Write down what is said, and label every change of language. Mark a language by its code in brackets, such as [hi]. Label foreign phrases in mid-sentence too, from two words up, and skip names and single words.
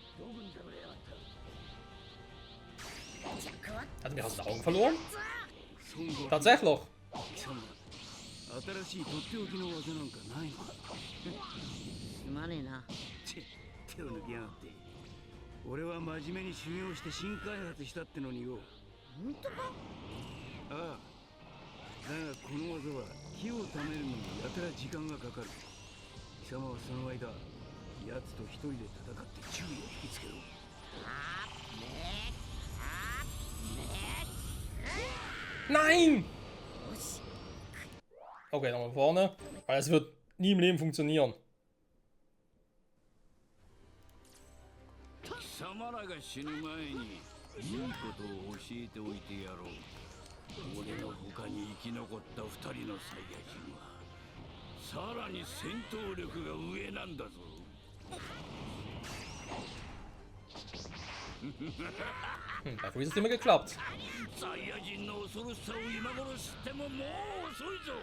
[de] Hat er mich aus den Augen verloren? Tatsächlich. [ja] 貴様新しいとっておきの技なんかないのか。すまねえな。手を抜きやがって。俺は真面目に修行して新開発したってのによ。本当か？ああ。だがこの技は木を貯めるのにやたら時間がかかる。貴様はその間奴と一人で戦って注意を引きつけろ。 [de] Nein! Okay, nochmal vorne. Weil es wird nie im Leben funktionieren. [ja] 貴様らが死ぬ前にいいことを教えておいてやろう。俺の他に生き残った二人のサイヤ人はさらに戦闘力が上なんだぞ。 [de] Bei Freeze hat es immer geklappt. [ja] サイヤ人の恐ろしさを今頃知ってももう遅いぞ。